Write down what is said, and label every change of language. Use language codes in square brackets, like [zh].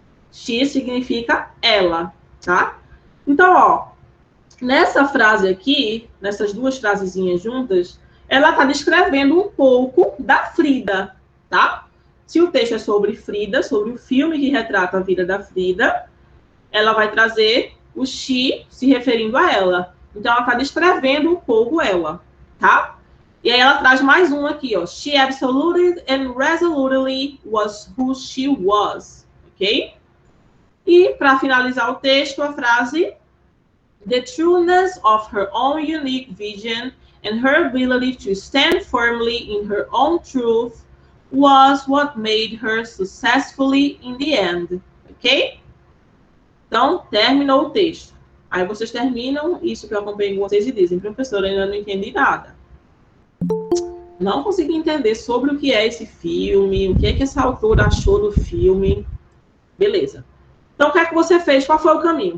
[pt] She significa ela, tá? Então, ó, nessa frase aqui, nessas duas frasezinhas juntas, ela está descrevendo um pouco da Frida, tá? Se o texto é sobre Frida, sobre o filme que retrata a vida da Frida, ela vai trazer o she se referindo a ela. Então, ela está descrevendo um pouco ela, tá? E aí ela traz mais um aqui, ó. [en] She absolutely and resolutely was who she was, ok? [pt] E, para finalizar o texto, a frase: [en] the trueness of her own unique vision and her ability to stand firmly in her own truth was what made her successfully in the end, ok? [pt] Então, terminou o texto. Aí vocês terminam isso que eu acompanhei com vocês e dizem: professora, ainda não entendi nada. Não consegui entender sobre o que é esse filme, o que é que essa autora achou do filme. Beleza. Então, o que é que você fez? Qual foi o caminho?